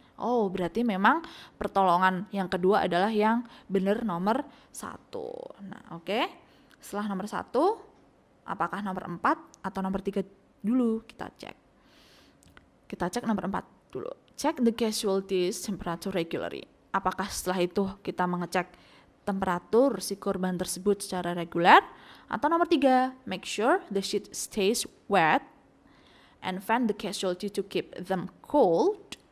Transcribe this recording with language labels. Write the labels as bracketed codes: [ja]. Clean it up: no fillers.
[id] Oh, berarti memang pertolongan yang kedua adalah yang benar nomor 1. Nah, oke. Setelah nomor 1, apakah nomor 4 atau nomor 3 dulu kita cek. Kita cek nomor 4 dulu. [en] Check the casualties temperature regularly. [id] Apakah setelah itu kita mengecek temperatur si korban tersebut secara reguler? Atau nomor 3, [en] make sure the sheet stays wet and fan the casualty to keep them cold.